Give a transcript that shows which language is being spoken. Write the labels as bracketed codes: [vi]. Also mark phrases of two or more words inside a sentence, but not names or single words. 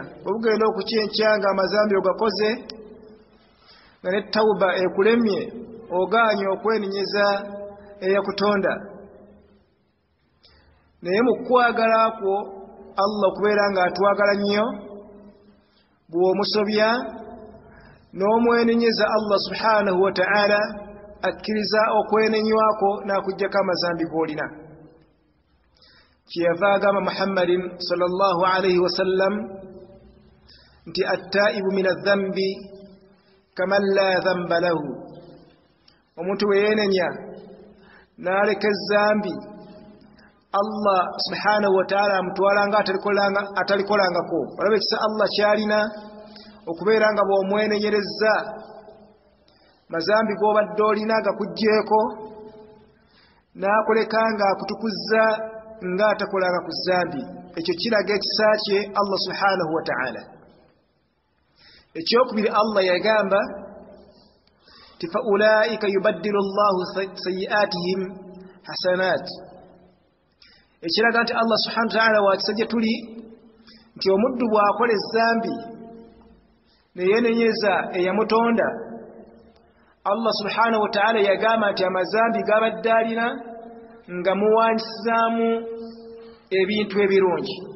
[lg] Obugenda okukyenkyanga amazambi ogakoze nga ne tawuba ekulemye oganye okwenenyeza eyakutonda, naye mu kwagala kwo Allah okubeera nga atwagala nnyo, bw'omusobya n'omwenenyeza [ar] الله سبحانه وتعالى [lg] akkiriza okwenenywako n'akuggyako amazambi g'olina. Kyeyava agamba [ar] محمد صلى الله عليه وسلم nti التائب من الذنب كمن لا ذنب له, [lg] omuntu weyeenenya n'aleka ezzambi [ar] الله سبحانه وتعالى [lg] amutwala nga atalikolangako. Olaba ekisa Allah kyalina okubeera nga bw'omwenenyerezza mazambi g'obadde olina gakugjeeko n'akoleka nga akutukuzza nga atakolanga ku zambi, ekyo kiraga ekisa kye [ar] الله سبحانه وتعالى. [lg] Ekyokubiri Allah yagamba ti [ar] فأولئك يبدل الله سيئاتهم حسنات, [lg] ekiraga nti [ar] الله سبحانه وتعالى [lg] wakisa gye tuli nti omuddu bw'akola ezzambi neyeenenyeza eyamutonda, [ar] الله سبحانه وتعالى [lg] yagamba nti amazambi g'abadde alina nga muwanisizaamu ebintu ebirungi.